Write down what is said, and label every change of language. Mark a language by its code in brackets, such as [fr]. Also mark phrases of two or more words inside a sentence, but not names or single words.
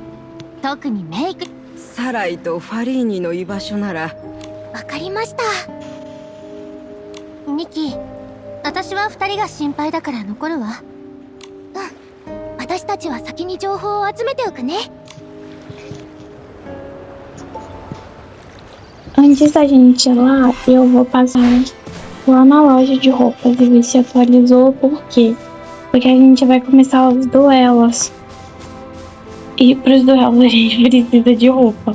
[ja] 特にメイク。サライとファリーニの居場所なら。わかりました。ミキ、私は2人が心配だから残るわ。私たちは先に情報を集めておくね。 [pt] Antes da gente ir lá, eu vou passar lá na loja de roupas e ver se atualizou. Por quê? Porque a gente vai começar os duelos. E pros duelos a gente precisa de roupa.